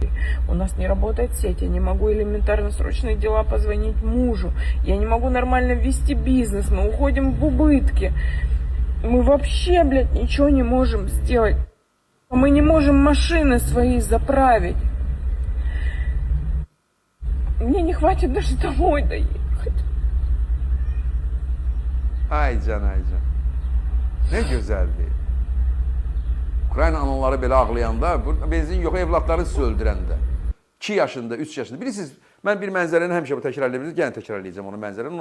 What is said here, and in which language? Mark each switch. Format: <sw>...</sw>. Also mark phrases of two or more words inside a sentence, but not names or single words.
<ru>У нас не работает сеть, я не могу элементарно срочные дела позвонить мужу, я не могу нормально вести бизнес, мы уходим в убытки. Мы вообще, блядь, ничего не можем сделать. Мы не можем машины свои заправить. Мне не хватит даже домой доехать.</ru> <az>Ay can, ay can. Ne gözəldir. Ukrayna anaları belə ağlayanda, benzin yox, evlatları sizi öldürəndə. 2 yaşında, 3 yaşında. Bilirsiniz, mən bir mənzərəni həmişə bu təkrar edə bilirsiniz. Yenə təkrar edəcəm onu mənzərəni.</az>